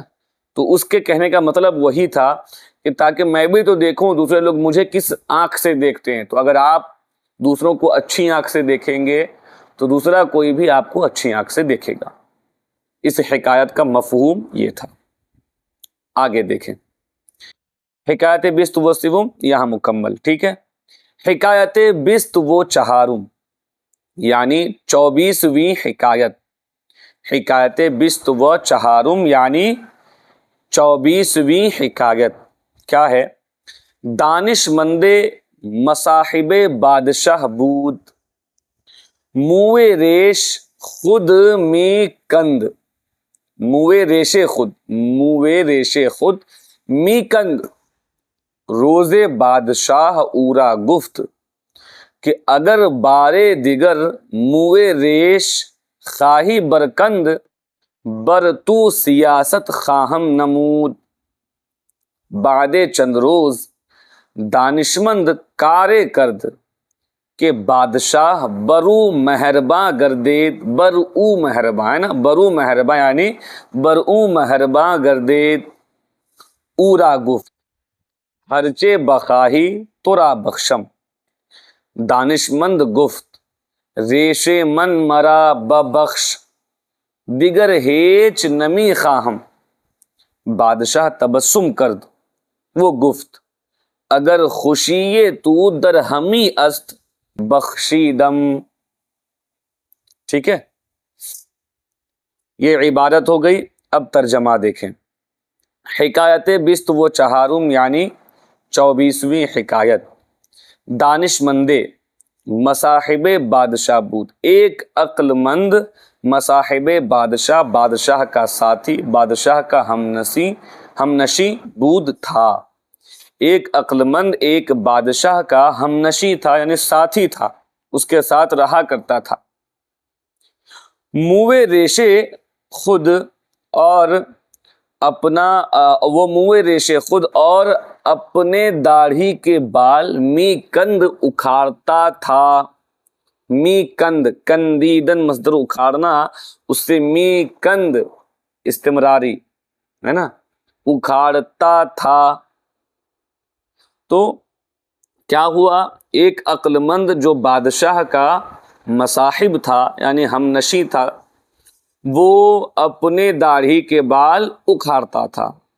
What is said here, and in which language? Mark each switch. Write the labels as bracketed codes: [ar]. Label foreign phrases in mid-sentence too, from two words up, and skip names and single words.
[ur] تو اس کے کہنے کا مطلب وہی تھا کہ تاکہ میں بھی تو دیکھوں دوسرے لوگ مجھے کس آنکھ سے دیکھتے ہیں، تو اگر آپ دوسروں کو اچھی آنکھ سے دیکھیں گے تو دوسرا کوئی بھی آپ کو اچھی آنکھ سے دیکھے گا۔ اس حکایت کا مفہوم یہ تھا۔ آگے دیکھیں، [fa] حکایت بیست و سوم [ur] یہاں مکمل، ٹھیک ہے؟ [fa] حکایت بیست و چہارم [ur] یعنی 24ویں حکایت، [fa] حکایت بیست و چہارم [ur] یعنی 24ویں حکایت کیا ہے؟ [fa] دانش مند مصاحب بادشاہ بود، موئے ریش خود می کند، موئے ریش خود، موئے ریش خود می کند، روز بادشاہ اورا گفت کہ اگر بارے دیگر موئے ریش خواہی برکند، بر تو سیاست خواہم نمود۔ بعد چند روز دانشمند کارے کرد کہ بادشاہ برو مہرباں گردید، برو مہرباں [ur] ہے نا، [fa] برو مہرباں یعنی برو مہرباں گردید، اورا گفت ہرچے بخواہی ترا بخشم، دانشمند گفت ریش من مرا ببخش، دیگر ہیچ نمی خواہم۔ بادشاہ تبسم کرد، وہ گفت اگر خوشی تو در ہمی است بخشیدم۔ [ur] ٹھیک ہے، یہ عبارت ہو گئی۔ اب ترجمہ دیکھیں، [fa] حکایت بیست و چہارم [ur] یعنی 24ویں حکایت، [fa] دانش مندے مصاحب بادشاہ بود، [ur] ایک عقل مند مصاحب بادشاہ، بادشاہ کا ساتھی، بادشاہ کا ہم نشی بود تھا، ایک عقل مند ایک بادشاہ کا ہم نشی تھا یعنی ساتھی تھا، اس کے ساتھ رہا کرتا تھا۔ [fa] موئے ریشے خود [ur] اور اپنا وہ [fa] موئے ریشے خود [ur] اور اپنے داڑھی کے بال [fa] می کند [ur] اکھاڑتا تھا، [fa] می کند، [ur] کندیدن مصدر اکھاڑنا، اس سے [fa] می کند [ur] استمراری ہے نا، اکھاڑتا تھا۔ تو کیا ہوا؟ ایک عقل مند جو بادشاہ کا مصاحب تھا یعنی ہم نشی تھا، وہ اپنے داڑھی کے بال اکھاڑتا تھا۔